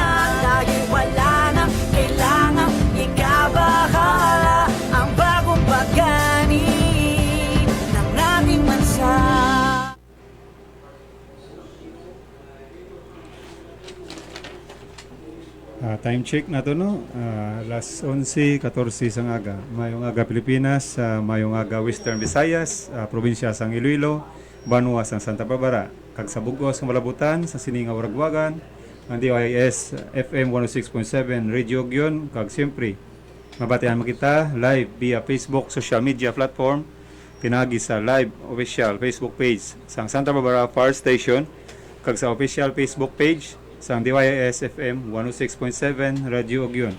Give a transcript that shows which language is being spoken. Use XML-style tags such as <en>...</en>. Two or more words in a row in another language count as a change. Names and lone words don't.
<tl>Tayo'y wala nang kailangan ikabahala, ang bagong bagani ng ating bansa.</tl> <en>Time check</en> <hil>na to, no? Alas 11:14 sang aga. Mayong aga Pilipinas, mayong aga Western Visayas, probinsya sang Iloilo, Banwa sang Santa Barbara, kag sa Bugos ng Malabutan, sa Sininga Waragwagan, ang DYS FM 106.7 Radio Gyon, kag siyempre mabatihan mo kita</hil> <en>live via Facebook social media platform,</en> <hil>pinagi sa</hil> <en>live official Facebook page</en> <hil>sang Santa Barbara Fire Station, kag sa</hil> <en>official Facebook page</en> <hil>sang DYS FM 106.7 Radio Ogyon.</hil>